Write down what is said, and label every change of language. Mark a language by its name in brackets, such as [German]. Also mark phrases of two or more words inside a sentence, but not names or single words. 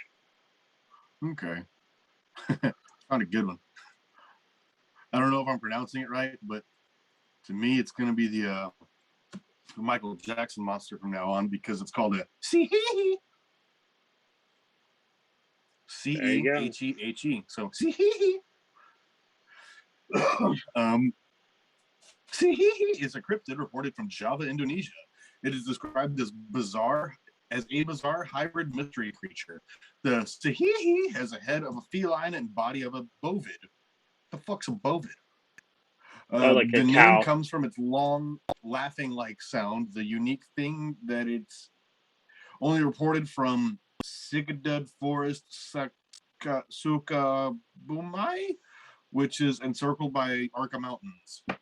[English] Okay. Found a good one. I don't know if I'm pronouncing it right, but to me, it's going to be the Michael Jackson monster from now on because it's called a C-hee-hee. There you go. C-E-H-E-H-E. So C-hee-hee. C-hee-hee is a cryptid reported from Java, Indonesia. It is described as a bizarre hybrid mystery creature. The C-hee-hee has a head of a feline and body of a bovid. The fuck's a bovid? Oh, like a The name cow. comes from its long, laughing-like sound. The unique thing that it's only reported from Sigadud Forest, Sukabumai, which is encircled by Arca Mountains.